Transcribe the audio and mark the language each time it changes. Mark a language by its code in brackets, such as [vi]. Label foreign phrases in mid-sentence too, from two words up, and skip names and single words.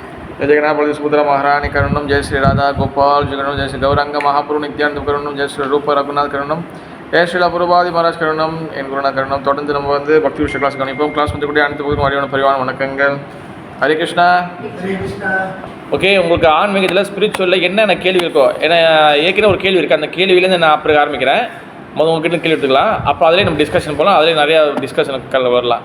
[sa] जय जगन्नाथ बलदेव सुभद्रा महारानी करुणम जय श्री राधा गोपाल जगन्नाथ जय श्री गौरंग महाप्रभु नित्यानंद करुणम जय श्री रूप रघुनाथ करुणम जय श्री अपूर्वादी महाराज करुणम [ta] என் குருநா கருணம். தொடர்ந்து நம்ம வந்து பக்தி விஷய கிளாஸ் கவனிப்போம். கிளாஸ் வந்து கூட அனைத்து பகுதியும் அறிவான பரிவான வணக்கங்கள். ஹரே கிருஷ்ணா. ஓகே, உங்களுக்கு ஆன்மீகத்தில் ஸ்பிரிச்சுவலில் என்னென்ன கேள்வி இருக்கோ, ஏன்னா ஏற்கனவே ஒரு கேள்வி இருக்குது, அந்த கேள்வியிலேருந்து நான் அப்புறம் ஆரம்பிக்கிறேன். முதல் உங்ககிட்ட கேள்வி எடுத்துக்கலாம், அப்போ அதிலே நம்ம டிஸ்கஷன் போகலாம், அதிலே நிறையா டிஸ்கஷனுக்கு வரலாம்.